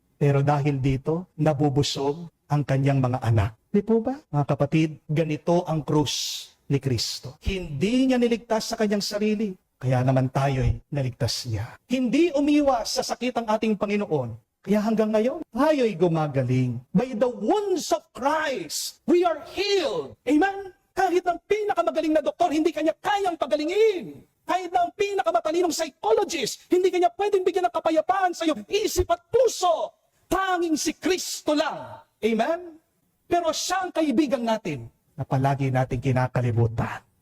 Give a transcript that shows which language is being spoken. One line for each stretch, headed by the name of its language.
Filipino: Pero dahil dito, nabubusog ang kanyang mga anak. Di po ba? Mga kapatid, ganito ang krus ni Kristo. Hindi niya niligtas sa kanyang sarili. Kaya naman tayo'y naligtas niya. Hindi umiwas sa sakit ang ating Panginoon. Kaya hanggang ngayon, tayo'y gumagaling.
English: By the wounds of Christ, we are healed. Amen?
Filipino: Kahit ang pinakamagaling na doktor, hindi kanya kayang pagalingin. Kahit ang pinakamatalinong psychologist, hindi kanya pwedeng bigyan ng kapayapaan sa iyong isip at puso. Tanging si Kristo lang Amen? Pero siya ang kaibigan natin na palagi natin kinakalimutan.